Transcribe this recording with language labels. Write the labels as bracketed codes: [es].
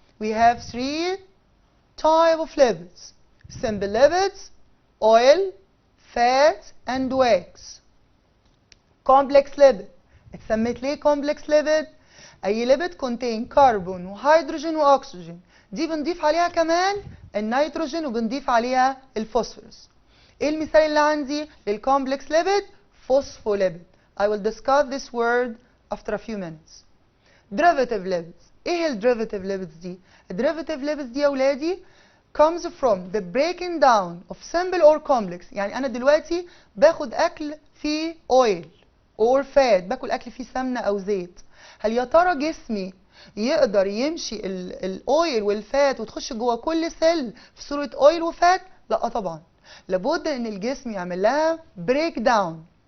[en] We have 3 types of lipids: simple lipids, oil, fat, and wax. Complex lipid. [ar] اتسمت ليه complex lipid؟ أي lipid contain carbon وهيدروجين وأكسجين. دي بنضيف عليها كمان النيتروجين وبنضيف عليها الفوسفورس. ايه المثال اللي عندي للكومبلكس ليبيد؟ فوسفوليبيد. [en] I will discuss this word after a few minutes. derivative lipids. [ar] ايه الديريفاتيف lipids دي؟ الديريفاتيف lipids دي يا اولادي [en] comes from the breaking down of simple or complex. [ar] يعني انا دلوقتي باخد اكل فيه oil or fat، باكل اكل فيه سمنه او زيت. هل يا ترى جسمي يقدر يمشي الاويل والفات وتخش جوه كل سيل في صوره اويل وفات؟ لا طبعا، لابد ان الجسم يعمل لها بريك داون.